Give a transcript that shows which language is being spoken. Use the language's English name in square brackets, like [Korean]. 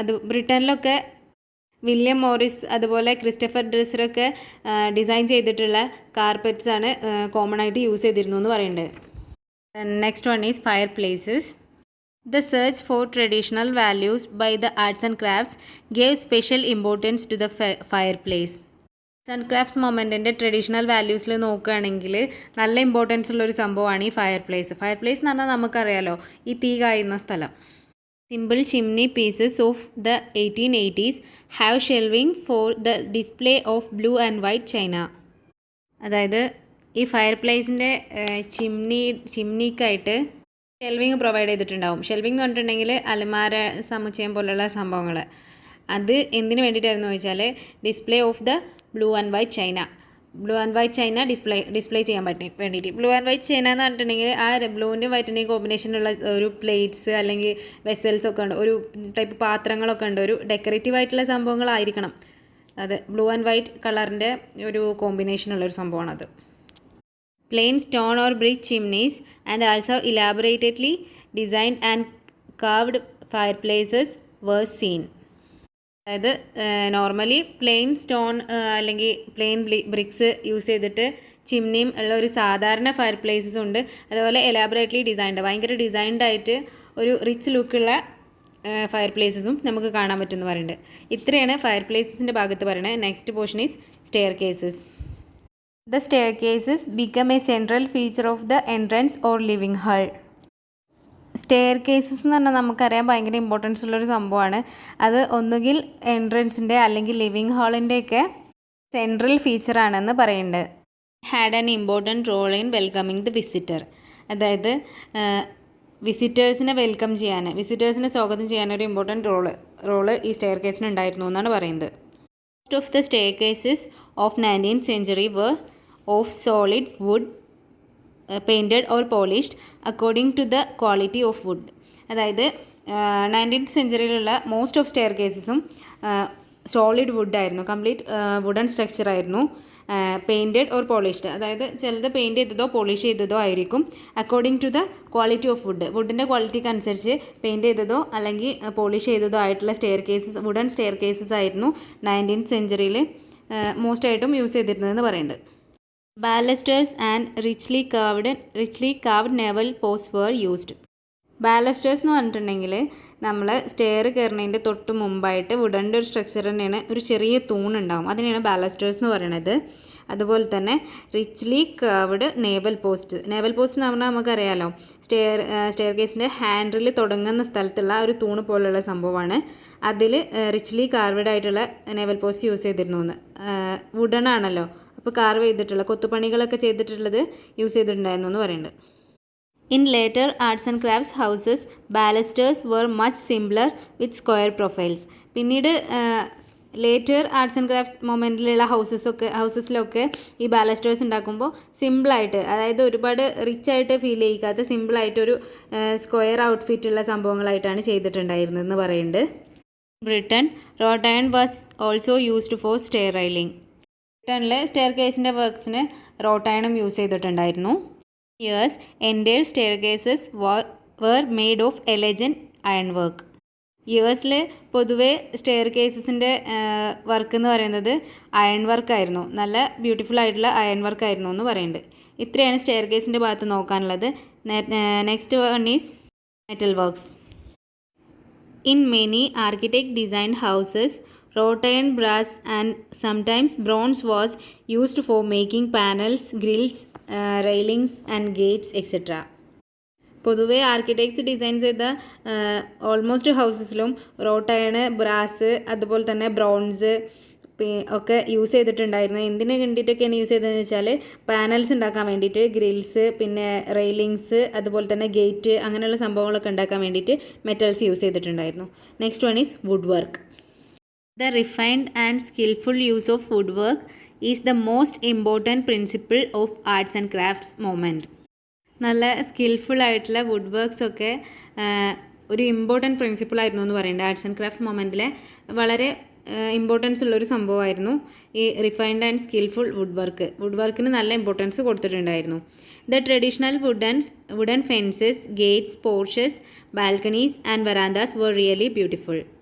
[Malayalam] ബ്രിട്ടനിലൊക്കെ William Morris അതുപോലെ Christopher ഡ്രെസ്സറൊക്കെ design ചെയ്തിട്ടുള്ള carpets ആണ് കോമൺ ആയിട്ട് യൂസ് ചെയ്തിരുന്നു എന്ന് പറയുന്നുണ്ട്. [English] Next one is fire places. The search for traditional values by the arts and crafts gave special importance to the fireplace. [Malayalam] Arts and crafts മൊമെൻറ്റിൻ്റെ traditional വാല്യൂസിൽ നോക്കുകയാണെങ്കിൽ നല്ല importance ഉള്ളൊരു സംഭവമാണ് ഈ ഫയർ പ്ലേസ് എന്ന് പറഞ്ഞാൽ നമുക്കറിയാലോ, ഈ തീ കായുന്ന സ്ഥലം. [English] Simple chimney pieces of the 1880s have shelving for the display of blue and white china. [Malayalam] അതായത് ഈ ഫയർ പ്ലേസിൻ്റെ ചിമ്നിക്കായിട്ട് ഷെൽവിങ് പ്രൊവൈഡ് ചെയ്തിട്ടുണ്ടാവും. ഷെൽവിങ് എന്ന് പറഞ്ഞിട്ടുണ്ടെങ്കിൽ അലമാര സമുച്ചയം പോലുള്ള സംഭവങ്ങൾ. അത് എന്തിനു വേണ്ടിയിട്ടായിരുന്നു ചോദിച്ചാൽ [English] display of the blue and white china [Malayalam] display ചെയ്യാൻ വേണ്ടിയിട്ട്. ബ്ലൂ ആൻഡ് വൈറ്റ് ചൈന എന്ന് പറഞ്ഞിട്ടുണ്ടെങ്കിൽ ആ ബ്ലൂവിൻ്റെയും വൈറ്റിൻ്റെയും കോമ്പിനേഷനുള്ള ഒരു പ്ലേറ്റ്സ് അല്ലെങ്കിൽ വെസൽസ് ഒക്കെ ഉണ്ട്, ഒരു ടൈപ്പ് പാത്രങ്ങളൊക്കെ ഉണ്ട്, ഒരു ഡെക്കറേറ്റീവ് ആയിട്ടുള്ള സംഭവങ്ങളായിരിക്കണം. അത് ബ്ലൂ ആൻഡ് വൈറ്റ് കളറിൻ്റെ ഒരു കോമ്പിനേഷനുള്ളൊരു സംഭവമാണത്. [English] Plain stone or brick chimneys and also elaborately designed and carved fireplaces were seen. [Malayalam] അതായത് നോർമലി പ്ലെയിൻ സ്റ്റോൺ അല്ലെങ്കിൽ പ്ലെയിൻ ബ്രിക്സ് യൂസ് ചെയ്തിട്ട് ചിമ്നിയും ഉള്ള ഒരു സാധാരണ ഫയർ പ്ലേസസ് ഉണ്ട്. അതുപോലെ എലാബറേറ്റ്ലി ഡിസൈൻഡ്, ഭയങ്കര ഡിസൈൻഡ് ആയിട്ട് ഒരു റിച്ച് ലുക്കുള്ള ഫയർ പ്ലേസസും നമുക്ക് കാണാൻ പറ്റുമെന്ന് പറയുന്നുണ്ട്. ഇത്രയാണ് ഫയർ പ്ലേസസിൻ്റെ ഭാഗത്ത് പറയുന്നത്. [English] Next portion is staircases. The staircases become a central feature of the entrance or living hall. [Malayalam] Stair cases എന്ന് പറഞ്ഞാൽ നമുക്കറിയാം ഭയങ്കര ഇമ്പോർട്ടൻസ് ഉള്ളൊരു സംഭവമാണ്. അത് ഒന്നുകിൽ എൻട്രൻസിൻ്റെ അല്ലെങ്കിൽ ലിവിങ് ഹാളിൻ്റെയൊക്കെ സെൻട്രൽ ഫീച്ചറാണെന്ന് പറയുന്നുണ്ട്. [English] Had an important role in welcoming the visitor. [Malayalam] അതായത് വിസിറ്റേഴ്സിനെ വെൽക്കം ചെയ്യാൻ, വിസിറ്റേഴ്സിനെ സ്വാഗതം ചെയ്യാൻ ഒരു ഇമ്പോർട്ടൻറ്റ് റോള് ഈ സ്റ്റെയർ കേസിന് ഉണ്ടായിരുന്നു എന്നാണ് പറയുന്നത്. [English] Most of the staircases of 19th century were of solid wood painted or polished according to the quality of wood. [Malayalam] അതായത് 19th centuryയിലുള്ള most of stair കേസസും solid would ആയിരുന്നു, കംപ്ലീറ്റ് വുഡൻ സ്ട്രക്ചർ ആയിരുന്നു. [English] painted or polished, [Malayalam] അതായത് ചിലത് paint ചെയ്തതോ polish ചെയ്തതോ ആയിരിക്കും. [English] according to the quality of wood, [Malayalam] വുഡിൻ്റെ ക്വാളിറ്റിക്ക് അനുസരിച്ച് paint ചെയ്തതോ അല്ലെങ്കിൽ പോളിഷ് ചെയ്തതോ ആയിട്ടുള്ള stair cases, wooden stair cases ആയിരുന്നു 19th centuryയിൽ മോസ്റ്റ് ആയിട്ടും യൂസ് ചെയ്തിരുന്നതെന്ന് പറയുന്നുണ്ട്. [English] Balusters and richly carved newel post were used. [Malayalam] ബാലസ്റ്റേഴ്സ് എന്ന് പറഞ്ഞിട്ടുണ്ടെങ്കിൽ നമ്മൾ സ്റ്റെയർ കയറുന്നതിൻ്റെ തൊട്ട് മുമ്പായിട്ട് വുഡൻ്റെ ഒരു സ്ട്രക്ചർ തന്നെയാണ്, ഒരു ചെറിയ തൂണുണ്ടാവും, അതിനെയാണ് ബാലസ്റ്റേഴ്സ് എന്ന് പറയുന്നത്. അതുപോലെ തന്നെ റിച്ച്ലി കർവ്ഡ് നേവൽ പോസ്റ്റ് എന്ന് പറഞ്ഞാൽ നമുക്കറിയാലോ സ്റ്റെയർ കേസിൻ്റെ ഹാൻഡിൽ തുടങ്ങുന്ന സ്ഥലത്തുള്ള ഒരു തൂണ് പോലുള്ള സംഭവമാണ്. അതിൽ റിച്ച്ലി കാർവ്ഡ് ആയിട്ടുള്ള നേവൽ പോസ്റ്റ് യൂസ് ചെയ്തിരുന്നു എന്ന്. വുഡൺ ആണല്ലോ, അപ്പോൾ കാർവ് ചെയ്തിട്ടുള്ള കൊത്തുപണികളൊക്കെ ചെയ്തിട്ടുള്ളത് യൂസ് ചെയ്തിട്ടുണ്ടായിരുന്നു എന്ന് പറയുന്നുണ്ട്. [English] In later arts and crafts houses, balusters were much simpler with square profiles. [Malayalam] പിന്നീട് ലേറ്റർ ആർട്സ് ആൻഡ് ക്രാഫ്റ്റ്സ് മൊമെൻറ്റിലുള്ള ഹൗസസിലൊക്കെ ഈ ബാലസ്റ്റേഴ്സ് ഉണ്ടാക്കുമ്പോൾ സിമ്പിളായിട്ട്, അതായത് ഒരുപാട് റിച്ച് ആയിട്ട് ഫീൽ ചെയ്യിക്കാത്ത സിമ്പിളായിട്ടൊരു സ്ക്വയർ ഔട്ട്ഫിറ്റുള്ള സംഭവങ്ങളായിട്ടാണ് ചെയ്തിട്ടുണ്ടായിരുന്നതെന്ന് പറയുന്നുണ്ട്. [English] Britain wrought iron was also used for stair railing. [Malayalam] ബ്രിട്ടനിലെ സ്റ്റെയർ കേസിൻ്റെ വർക്ക്സിന് റോട്ട് അയണും യൂസ് ചെയ്തിട്ടുണ്ടായിരുന്നു. [English] Years, entire staircases were made of elegant ironwork. [Malayalam] യേഴ്സിൽ പൊതുവെ സ്റ്റെയർ കേസസിൻ്റെ വർക്ക് എന്ന് പറയുന്നത് അയൺ വർക്കായിരുന്നു, നല്ല ബ്യൂട്ടിഫുൾ ആയിട്ടുള്ള അയൺ വർക്കായിരുന്നു എന്ന് പറയുന്നുണ്ട്. ഇത്രയാണ് സ്റ്റെയർ കേസിൻ്റെ ഭാഗത്ത് നോക്കാനുള്ളത്. [English] Next one is metal works. In many architect designed houses wrought iron, brass and sometimes bronze was used for making panels, grills, railings and gates etc. [Malayalam] പൊതുവെ ആർക്കിടെക്ട്സ് ഡിസൈൻ ചെയ്ത almost ഹൗസസിലും rote iron, brass, അതുപോലെ തന്നെ bronze ഒക്കെ use ചെയ്തിട്ടുണ്ടായിരുന്നു. എന്തിനു വേണ്ടിയിട്ടൊക്കെയാണ് use ചെയ്തതെന്ന് വെച്ചാൽ panels ഉണ്ടാക്കാൻ വേണ്ടിയിട്ട്, ഗ്രിൽസ്, പിന്നെ റെയിലിങ്സ്, അതുപോലെ തന്നെ ഗേറ്റ്, അങ്ങനെയുള്ള സംഭവങ്ങളൊക്കെ ഉണ്ടാക്കാൻ വേണ്ടിയിട്ട് മെറ്റൽസ് യൂസ് ചെയ്തിട്ടുണ്ടായിരുന്നു. [English] Next one is woodwork. The refined and skillful use of woodwork is the most important principle of arts and crafts movement. [Malayalam] നല്ല സ്കിൽഫുൾ ആയിട്ടുള്ള വുഡ് വർക്ക്സ് ഒക്കെ ഒരു ഇമ്പോർട്ടൻറ്റ് പ്രിൻസിപ്പിൾ ആയിരുന്നു എന്ന് പറയുന്നത്. ആർട്സ് ആൻഡ് ക്രാഫ്റ്റ്സ് മൊമെൻറ്റിലെ വളരെ importance ഉള്ളൊരു സംഭവമായിരുന്നു ഈ റിഫൈൻഡ് ആൻഡ് സ്കിൽഫുൾ വുഡ് വർക്കിന് നല്ല ഇമ്പോർട്ടൻസ് കൊടുത്തിട്ടുണ്ടായിരുന്നു. [English] The traditional wooden fences, gates, porches, balconies and verandas were really beautiful.